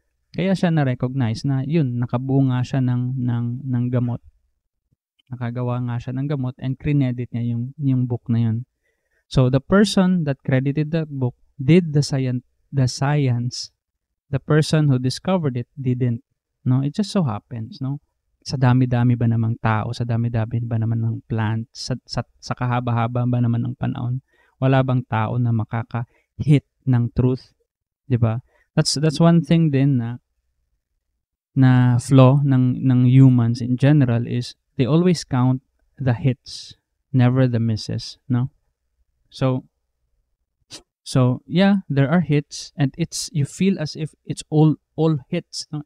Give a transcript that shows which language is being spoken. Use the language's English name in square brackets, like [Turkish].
[Filipino] Kaya siya na-recognize na yun, nakabunga siya ng gamot. Nakagawa nga siya ng gamot and credit niya yung book na yun. [English] So the person that credited that book did the science. The person who discovered it didn't. No, it just so happens, no? [Filipino] Sa dami-dami ba namang tao, sa dami-dami ba naman ng plant, sa kahaba-haba ba naman ng panahon, wala bang tao na makaka-hit ng truth, 'di ba? [English] That's one thing din na flaw ng humans in general is they always count the hits, never the misses, no? So yeah, there are hits and you feel as if it's all hits, no?